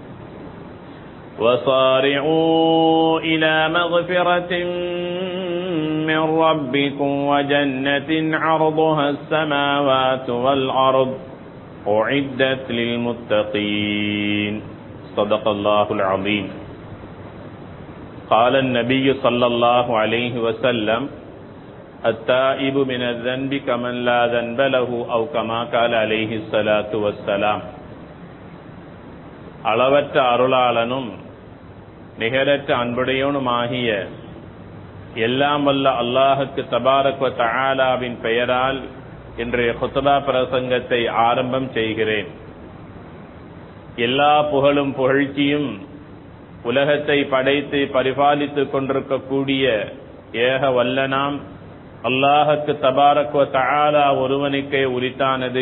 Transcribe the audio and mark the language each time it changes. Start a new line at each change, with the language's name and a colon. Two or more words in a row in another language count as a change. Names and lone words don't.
Arabic: وصارعوا إلى مغفرة من ربكم وجنة عرضها السماوات والأرض أعدت للمتقين صدق الله العظيم قال النبي صلى الله عليه وسلم التائب من الذنب كمن لا ذنب له أو كما قال عليه الصلاة والسلام
Tamil: அளவற்ற அருளாளனும் நிகரற்ற அன்புடையவனுமாகிய எல்லாம் வல்ல அல்லாஹுக்கு
Arabic: تبارك و تعالى
Tamil: பெயரால் இன்றைய குத்பா பிரசங்கத்தை ஆரம்பம் செய்கிறேன். எல்லா புகழும் புகழ்ச்சியும் உலகத்தை படைத்து பரிபாலித்துக் கொண்டிருக்கக்கூடிய ஏக வல்லனாம் அல்லாஹுக்கு
Arabic: تبارك و تعالى
Tamil: ஒருவனுக்கே உரித்தானது.